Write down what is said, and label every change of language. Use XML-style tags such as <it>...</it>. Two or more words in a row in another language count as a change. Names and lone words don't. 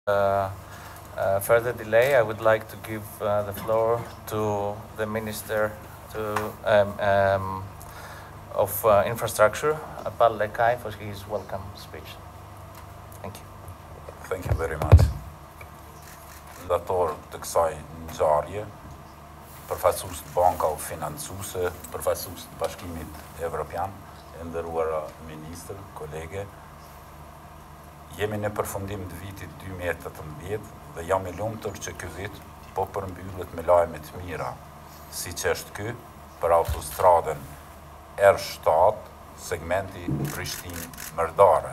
<en>further delay, I would like to give the floor to the Minister of Infrastructure, Pal Lekaj, for his welcome speech. Thank you. Thank you very much.</en> <sq>Ndator të kësaj ngjarje, përfaqësues të banka financuese, përfaqësues të Bashkimit Evropian, e nderuara ministër, kolege, jemi në përfundim të vitit 2018 dhe jam I lumtur që ky vit po përmbyllet me lajme të mira, siç është ky për autostradën R7, segmenti Prishtinë-Merdare.</sq>